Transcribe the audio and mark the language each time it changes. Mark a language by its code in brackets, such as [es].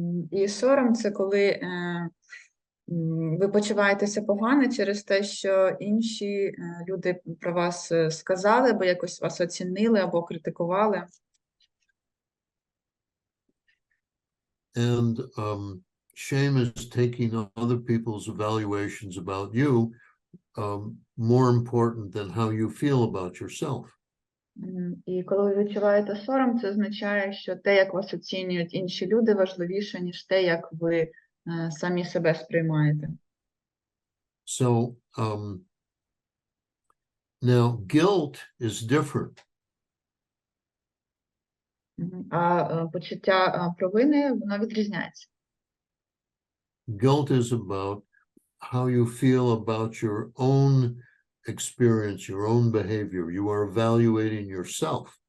[uk] І сором – це коли ви почуваєтеся погано через те, що інші люди про вас сказали, або якось вас оцінили, або критикували. [en] And shame is taking other people's evaluations about you more important than how you feel about yourself. [uk] І коли ви відчуваєте сором, це означає, що те, як вас оцінюють інші люди, важливіше, ніж те, як ви самі себе сприймаєте. [en] So now guilt is different. [uk] А почуття провини, воно відрізняється. [en] Guilt is about how you feel about your own experience, your own behavior. You are evaluating yourself.